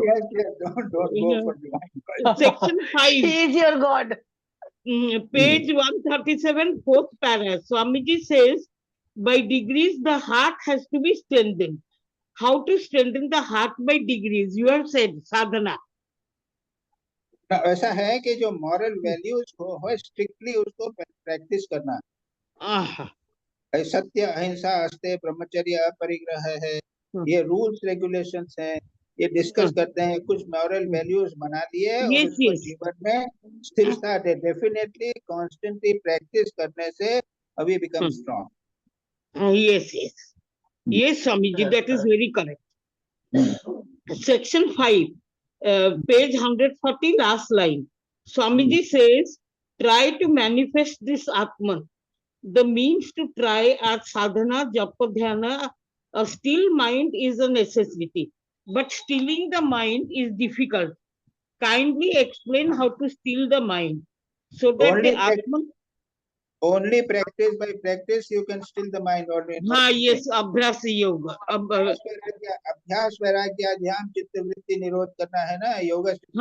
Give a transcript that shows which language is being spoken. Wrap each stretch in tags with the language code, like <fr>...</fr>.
<en>Yes, don't go for divine. Section 5. He is your God. Page 137, fourth para. Swamiji says, by degrees the heart has to be strengthened. How to strengthen the heart by degrees? You have said, sadhana.</en> <hi>ऐसा है कि जो moral values हो strictly उसको practice करना। सत्य, अहिंसा, अस्ते, ब्रह्मचर्य, अपरिग्रह है, ये रूल्स रेगुलेशंस हैं, ये डिस्कस करते हैं। कुछ मॉरल वैल्यूज बना लिए और उसको जीवन में स्थिरता दे।</hi> <en>definitely constantly practice</en> <hi>करने से अभी</hi> <en>Become strong. Yes, Swamiji, that is very correct. Section 5, page 140, last line. Swamiji says, try to manifest this Atman. The means to try are sadhana, japa, dhyana. A still mind is a necessity, but stilling the mind is difficult. Kindly explain how to still the mind so that the Atman. Only practice by practice you can still the mind. Yes, Abhyas Yoga.</en> <hi>अभ्यास, वैराग्य, ध्यान, चित्त वृत्ति निरोध करना है ना योगा।</hi>